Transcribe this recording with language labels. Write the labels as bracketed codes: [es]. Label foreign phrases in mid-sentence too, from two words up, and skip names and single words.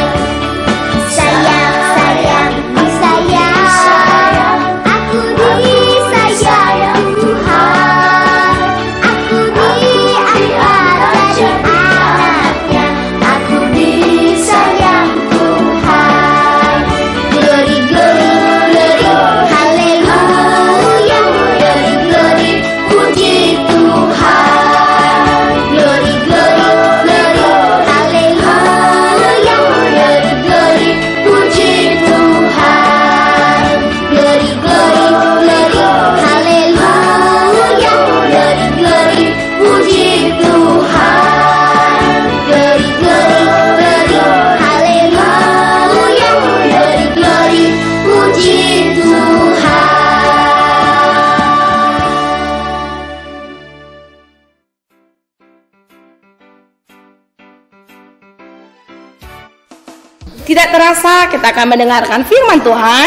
[id] Sayang, sayang, disayang. Aku disayang Tuhan. Aku diangkat jadi anaknya. Aku disayang Tuhan. [en] Glory, glory, glory, haleluya. Glory, glory, [id] puji Tuhan. [en] Glory, glory, glory, haleluya. Glory, glory, [id] puji Tuhan. [en] Glory, glory, glory, haleluya. Glory, glory, [id] puji Tuhan. [en] Glory, glory, glory, haleluya. Glory, glory, [id] puji Tuhan. Tidak terasa kita akan mendengarkan firman Tuhan.